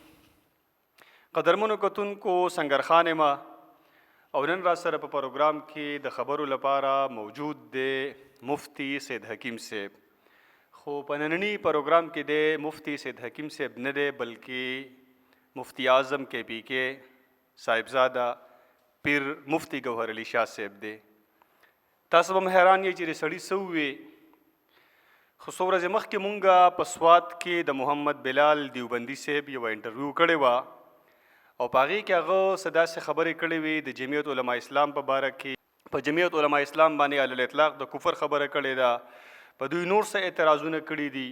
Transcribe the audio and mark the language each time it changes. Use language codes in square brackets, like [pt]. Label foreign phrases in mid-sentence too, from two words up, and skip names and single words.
[ps] قدرمنو کتونکو سنگرخان ما او نن را سره په پروګرام کې د خبرو لپاره موجود دی مفتی سید حکیم صاحب، خو په نننی پروګرام کې د مفتی سید حکیم صاحب نه دی بلکې مفتی اعظم کے پی کے صاحبزاده پیر مفتی گوهر علی شاه صاحب دی. تاسو به حیران یې چې سړي څه ووې، خو څو ورځې مخکې مونږ په سوات کې د محمد بلال دیوبندي صاحب یوه انټرویو کړې وه او په هغې کې هغه څه داسې خبرې کړې وې د جمعیت علما اسلام په باره کې، په جمعیت علما اسلام باندې علی الاطلاق د کفر خبره کړې ده، په دوی نور څه اعتراضونه کړي دي.